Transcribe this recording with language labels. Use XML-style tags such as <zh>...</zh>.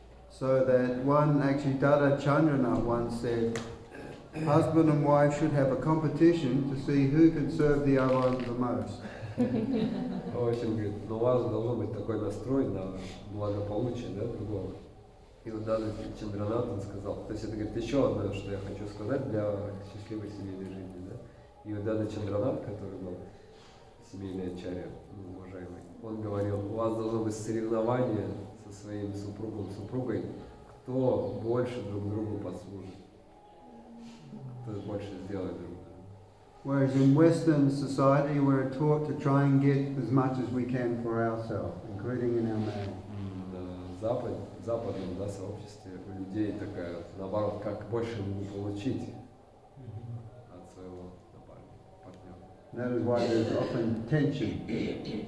<en>So that Dada Chandranath once said, husband and wife should have a competition to see who can serve the other the most.</en> <ru>В общем, говорит, но у вас должен быть такой настрой на благополучие, да, другого. И вот Дада Чандранат, он сказал, то есть это, говорит, еще одно, что я хочу сказать для счастливой семейной жизни, да. И вот Дада Чандранат, который был семейный ачарья, ну, уважаемый, он говорил, у вас должно быть соревнование со своим супругом, супругой, кто больше друг другу послужит, кто больше сделает друг другу.</ru> <en>Whereas in Western society we're taught to try and get as much as we can for ourselves, including in our marriage.</en> <ru>В западном, да, сообществе у людей такая, наоборот, как больше получить от своего партнера.</ru> <en>That is why there's often tension.</en>